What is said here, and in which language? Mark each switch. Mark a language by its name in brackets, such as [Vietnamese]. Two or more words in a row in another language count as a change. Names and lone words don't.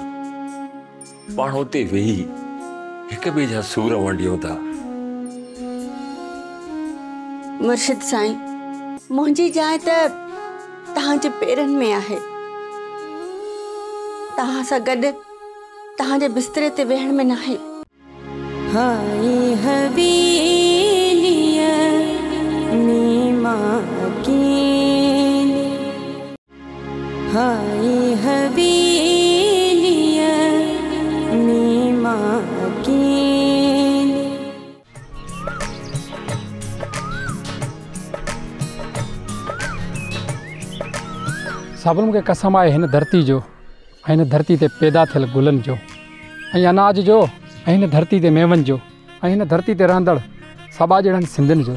[Sindhi] पाण हुते वेही हिक ॿिए जा सूर वंडियूं था। मुर्शिद साईं, मुंहिंजी जाइ त तव्हांजे पेरनि में आहे। तव्हां सां गॾु तव्हांजे बिस्तरे ते वेहण में नाहे। हाय हवेलिया नीमा अकेली, हाय हवेलिया नीमा अकेली। सभिनि मूंखे कसम आहे हिन धरती जो ऐं हिन धरती ते पैदा थियल गुलनि जो ऐं अनाज जो ऐं हिन धरती ते मेवनि जो ऐं हिन धरती ते रहंदड़ सभा जहिड़नि सिंधियुनि जो।